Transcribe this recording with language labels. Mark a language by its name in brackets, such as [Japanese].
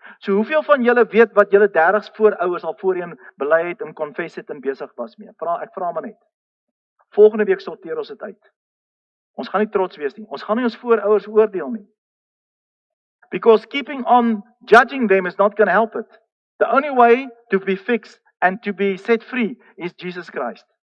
[Afrikaans] So hoeveel van julle weet wat julle 30's voorouers al voorheen bely het en [English] confess [Afrikaans] het en besig was mee? Ek vra maar net. Volgende week sorteer ons dit uit. Ons gaan nie trots wees nie. Ons gaan nie ons voorouers oordeel nie. [English] Because keeping on judging them is not going to help it. The only way to be fixed and to be set free is Jesus Christ.